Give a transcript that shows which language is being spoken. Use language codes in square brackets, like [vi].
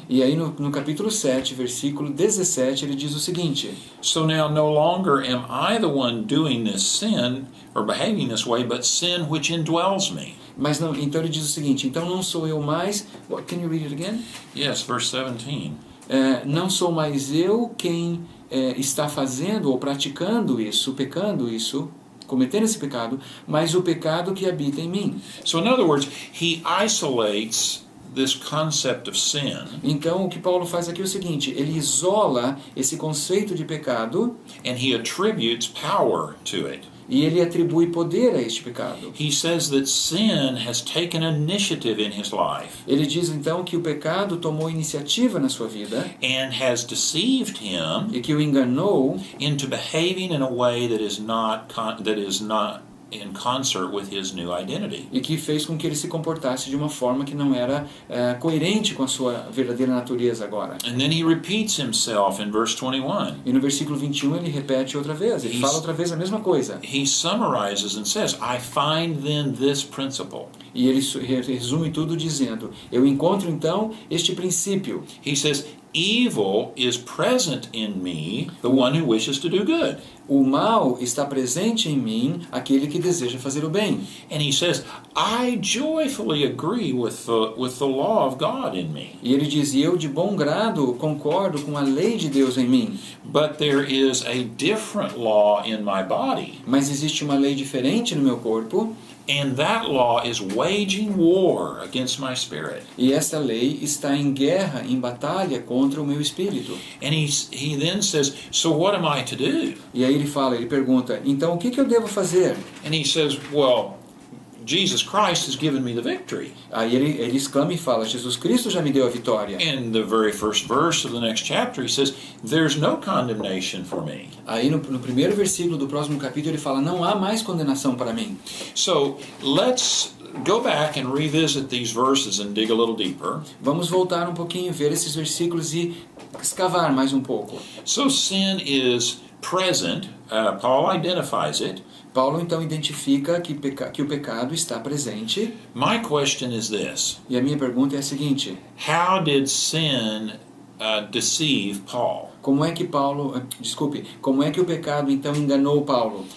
[pt] E aí no capítulo 7, versículo 17, ele diz o seguinte: [en] So now no longer am I the one doing this sin or behaving this way, but sin which indwells me. [pt] Mas não, então ele diz o seguinte: então não sou eu mais. [en] Can you read it again? Yes, verse 17. [pt] Não sou mais eu quem está fazendo ou praticando isso, pecando isso, cometendo esse pecado, mas o pecado que habita em mim. [en] So in other words, he isolates this concept of sin, [pt] Então, o que Paulo faz aqui é o seguinte, ele isola esse conceito de pecado [en] and he attributes power to it. [pt] e ele atribui poder a este pecado. [en] He says that sin has taken initiative in his life [pt] Ele diz então que o pecado tomou iniciativa na sua vida [en] and has deceived him [pt] e que o enganou [en] into behaving in a way that is not in concert with his new identity. [pt] e que fez com que ele se comportasse de uma forma que não era coerente com a sua verdadeira natureza agora. [en] And then he repeats himself in verse 21. [pt] E no versículo 21 ele repete outra vez, ele fala outra vez a mesma coisa. [en] He summarizes and says, I find then this principle. [pt] E ele resume tudo dizendo, eu encontro então este princípio. [en] He says, evil is present in me, the one who wishes to do good. [pt] O mal está presente em mim, aquele que deseja fazer o bem. [en] And he says, I joyfully agree with the law of God in me. [pt] E ele diz, e eu de bom grado concordo com a lei de Deus em mim. [en] But there is a different law in my body. [pt] Mas existe uma lei diferente no meu corpo. [en] And that law is waging war against my spirit. [pt] E essa lei está em guerra, em batalha contra o meu espírito. [en] And he then says, so what am I to do? [pt] E aí ele pergunta, então o que eu devo fazer? [en] And he says, well, Jesus Christ has given me the victory. [pt] Aí ele exclama e fala, Jesus Cristo já me deu a vitória. [en] In the very first verse of the next chapter, he says, there's no condemnation for me. [pt] Aí no primeiro versículo do próximo capítulo ele fala, não há mais condenação para mim. [en] So let's go back and revisit these verses and dig a little deeper. [pt] Vamos voltar um pouquinho, ver esses versículos e escavar mais um pouco. [en] So sin is present. Paul identifies it. [pt] Paulo então identifica que o pecado está presente. [en] My question is this. [pt] E a minha pergunta é a seguinte: [en] How did sin deceive Paul? [pt] como é que o pecado então enganou Paulo?